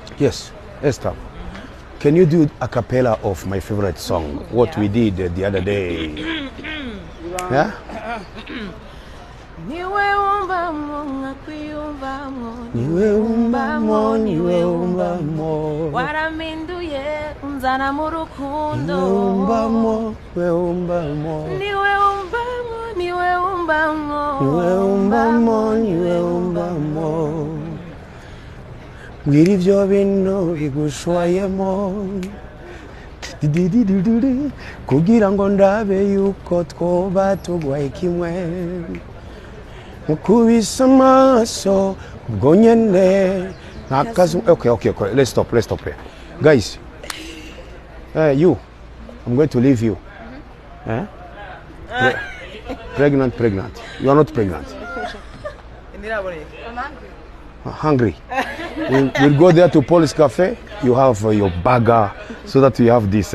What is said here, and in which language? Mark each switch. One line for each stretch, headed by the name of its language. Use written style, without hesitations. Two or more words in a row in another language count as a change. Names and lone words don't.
English: Yes, Esther. Can you do a cappella of my favorite song? What we did the other day. Yeah?
Rundi: Niwe umbamo ngakwiyumvamo Niwe umbamo, niwe umbamo. Waraminduye unzana mu rukundo. Niwe umbamo, niwe umbamo. Niwe umbamo, niwe umbamo. Niwe umbamo, niwe umbamo. Mbwira ibyo bintu bigushwayemo kugira ngo ndabe yuko twoba tugwaye kimwe mukubise amaso ubwo nyene ntakazi.
English: Okay, let's stop here. Guys, you, I'm going to leave you. Pregnant. You are not pregnant. Hungry. We'll go there to Polish Cafe. You have your burger so that you have this.